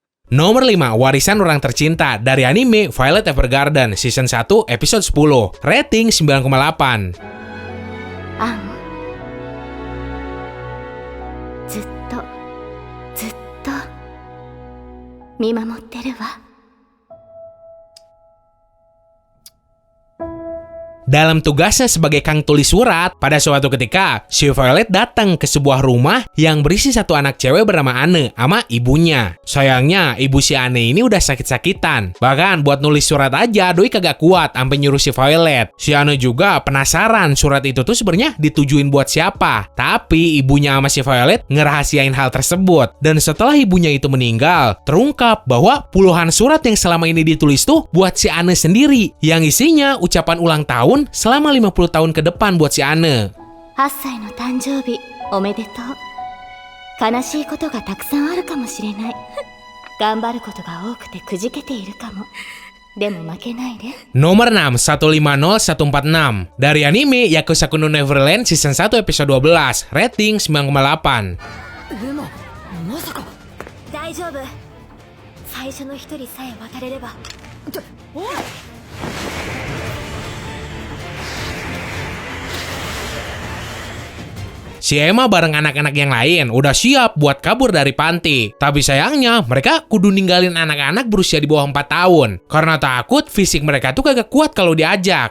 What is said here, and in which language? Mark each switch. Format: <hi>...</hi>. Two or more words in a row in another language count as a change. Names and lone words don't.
<id>Nomor 5, Warisan Orang Tercinta dari anime Violet Evergarden Season 1 Episode 10. Rating 9,8.</id> <ja>アンずっとずっと見守ってるわ。</ja> <id>Dalam tugasnya sebagai kang tulis surat, pada suatu ketika, si Violet datang ke sebuah rumah yang berisi satu anak cewek bernama Anne sama ibunya. Sayangnya, ibu si Anne ini udah sakit-sakitan. Bahkan buat nulis surat aja, doi kagak kuat sampai nyuruh si Violet. Si Anne juga penasaran surat itu tuh sebenarnya ditujuin buat siapa. Tapi ibunya sama si Violet ngerahasiain hal tersebut. Dan setelah ibunya itu meninggal, terungkap bahwa puluhan surat yang selama ini ditulis tuh buat si Anne sendiri. Yang isinya ucapan ulang tahun selama 50 tahun ke depan buat si Anne.</id> <ja>8 歳の誕生日おめでとう。悲しいことがたくさんあるかもしれない。頑張ることが多くてくじけているかも。でも負けないで。</ja> <id>Nomor 6, 150146 dari anime Yakuza no Neverland Season 1 Episode 12. Rating 9,8.</id> <ja>まさか。大丈夫。最初の一人さえ渡れれば。おい。</ja> <id>Si Emma bareng anak-anak yang lain udah siap buat kabur dari panti. Tapi sayangnya mereka kudu ninggalin anak-anak berusia di bawah 4 tahun. Karena takut fisik mereka tuh kagak kuat kalau diajak.</id>